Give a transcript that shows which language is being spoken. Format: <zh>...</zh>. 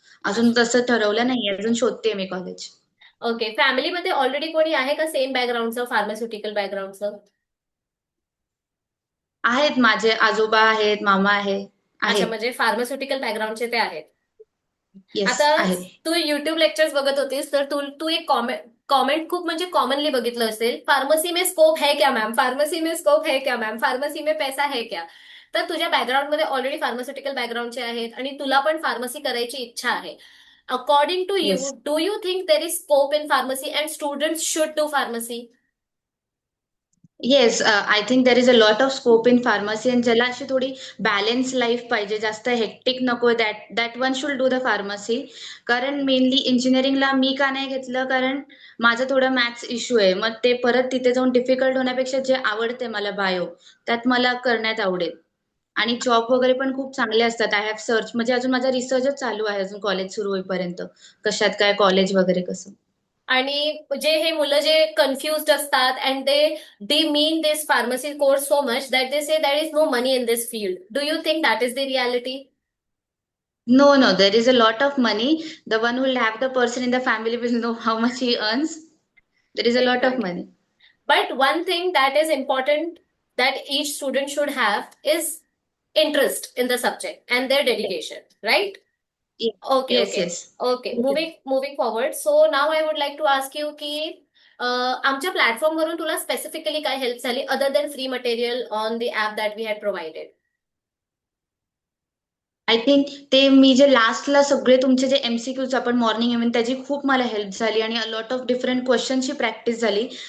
<mr>अजून तसं ठरवलं नाहीये, अजून शोधते मी कॉलेज. ओके, फॅमिलीमध्ये ऑलरेडी कोणी आहे का सेम बॅकग्राऊंडचं, फार्मास्युटिकल बॅकग्राऊंडचं? आहेत, माझे आजोबा आहेत, मामा अच्छा, आहेत. म्हणजे फार्मास्युटिकल बॅकग्राऊंडचे ते आहेत.</mr> <en>yes,</en> <mr>आता आहेत. तू युट्यूब लेक्चर्स बघत होतीस तर तू तू एक कॉमेंट खूप म्हणजे कॉमनली बघितलं असेल,</mr> <hi>फार्मसी में स्कोप है क्या मॅम, फार्मसी में स्कोप है क्या मॅम, फार्मसी में पैसा है क्या?</hi> <mr>तर तुझ्या बॅकग्राऊंडमध्ये ऑलरेडी फार्मास्युटिकल बॅकग्राऊंडचे आहेत आणि तुला पण फार्मसी करायची इच्छा आहे.</mr> <en>According to you, yes. Do you think there is scope in pharmacy and students should do pharmacy? Yes, I think there is a lot of scope in pharmacy,</en> <mr>आणि ज्याला अशी थोडी बॅलन्स लाईफ पाहिजे, जास्त hectic नको,</mr> <en>That that one should do the pharmacy.</en> <mr>कारण mainly इंजिनिअरिंगला मी का नाही घेतलं, कारण माझं थोडं मॅथ्स इश्यू आहे, मग ते परत तिथे जाऊन डिफिकल्ट होण्यापेक्षा जे आवडते मला बायो, त्यात मला करण्यात आवडेल. आणि जॉब वगैरे पण खूप चांगले असतात.</mr> <en>I have search,</en> <mr>म्हणजे अजून माझा रिसर्चच चालू आहे अजून कॉलेज सुरू होईपर्यंत, कशात काय कॉलेज वगैरे कसं. आणि जे हे मुलं जे कन्फ्युज्ड असतात</mr> <en>And they mean this pharmacy course so much that they say that is no money in this field, do you think that is the reality? No, no, there is a lot of money. The one who will have the person in the family will know how much he earns. There is a lot of Exactly. money. But one thing that is important that each student should have is interest in the subject and their dedication, right? Ye- Okay, Yes, okay, yes. okay. Moving forward. So now I would like to ask you</en> <mr>की आमच्या platform वरून तुला specifically काय help झाली</mr> <en>Other than free material on the app that we had provided?</en> <mr>I think ते मी जे लास्टला सगळे तुमचे जे MCQs आपण मॉर्निंग इव्हनिंग, त्याची खूप मला हेल्प झाली, आणि a lot of different क्वेश्चनची practice झाली.</mr>